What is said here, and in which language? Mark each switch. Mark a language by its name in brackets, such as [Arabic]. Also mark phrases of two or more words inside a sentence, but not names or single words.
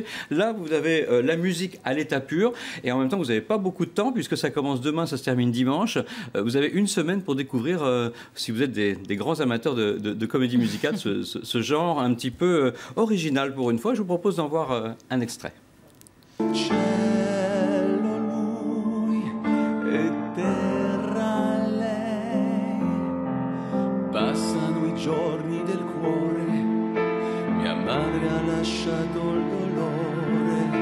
[French] Là, vous avez la musique à l'état pur, et en même temps vous n'avez pas beaucoup de temps, puisque ça commence demain, ça se termine dimanche. Vous avez une semaine pour découvrir, si vous êtes des grands amateurs de comédie musicale, ce genre un petit peu original pour une fois. Je vous propose d'en voir un extrait. [Italian] Passano i giorni del cuore, mia madre ha lasciato il dolore.